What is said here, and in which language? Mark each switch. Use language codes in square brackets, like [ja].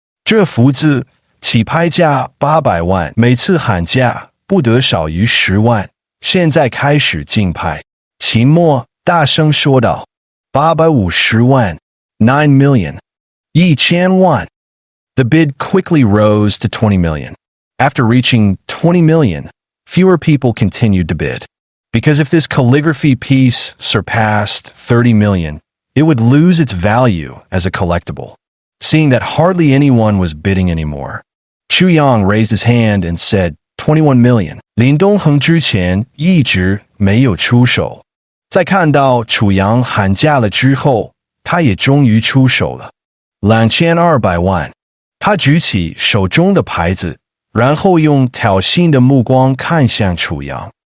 [zh] 这幅字起拍价800万，每次喊价不得少于10万。现在开始竞拍。秦墨大声说道：“850万 ， [en] 9 million， [zh] 1000万。” [en] The bid quickly rose to 20 million. After reaching 20 million, fewer people continued to bid. Because if this calligraphy piece surpassed 30 million, it would lose its value as a collectible. Seeing that hardly anyone was bidding anymore, Chu Yang raised his hand and said, 21 million. [zh] 林东恒之前一直没有出手，在看到楚阳喊价了之后，他也终于出手了。 2200万。他举起手中的牌子，然后用挑衅的目光看向楚阳。